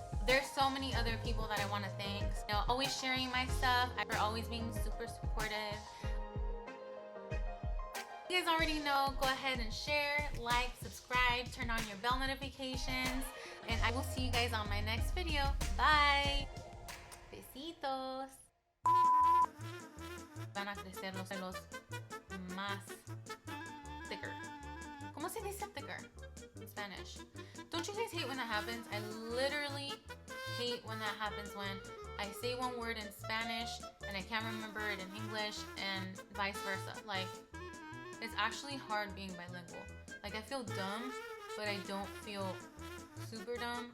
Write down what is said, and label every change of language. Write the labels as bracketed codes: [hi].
[en] There's so many other people that I want to thank. You know, always sharing my stuff, for always being super supportive. You guys already know, go ahead and share, like, subscribe, turn on your bell notifications, and I will see you guys on my next video. Bye. Besitos. [es] Van a crecer los pelos más thicker. ¿Cómo se dice thicker [en] in Spanish? Don't you guys hate when that happens? I literally hate when that happens, when I say one word in Spanish and I can't remember it in English, and vice versa. Like, it's actually hard being bilingual. Like, I feel dumb, but I don't feel super dumb.